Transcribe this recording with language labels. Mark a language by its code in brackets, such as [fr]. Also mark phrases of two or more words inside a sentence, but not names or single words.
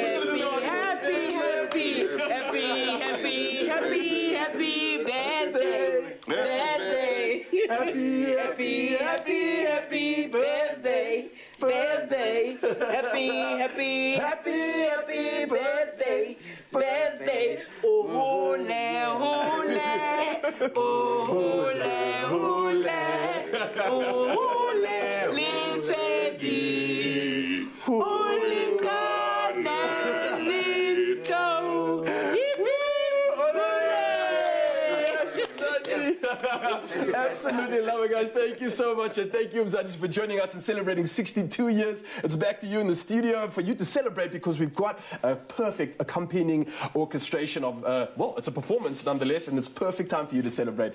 [en] Happy birthday. Happy birthday. Birthday, happy birthday, birthday, oh le, Lesedi, Absolutely love it, guys. Thank you so much, and thank you, Mzansi, for joining us and celebrating 62 years. It's back to you in the studio for you to celebrate, because we've got a perfect accompanying orchestration of, well, it's a performance nonetheless, and it's perfect time for you to celebrate.